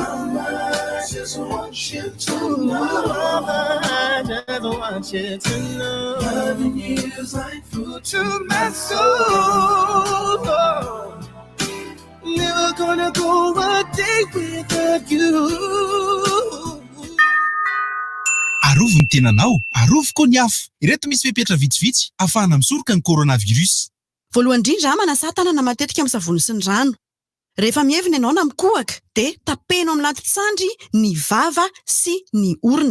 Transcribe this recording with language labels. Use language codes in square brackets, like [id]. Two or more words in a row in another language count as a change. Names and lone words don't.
[en] Mama, I just want you to know. Mama, I just want you to know. Loving you is like food to my soul. Oh. Never gonna go a day without you. [mg] Arovo ny tenanao, arovo koa ny afo. Ireto misy fepetra vitsivitsy ahafahana misoroka ny coronavirus. Voalohany indrindra manasa tanana matetika amin'ny savony sy ny rano. Rehefa mievina ianao na mikohaka, dia tapenao amin'ny latitsandry ny vava sy ny orona.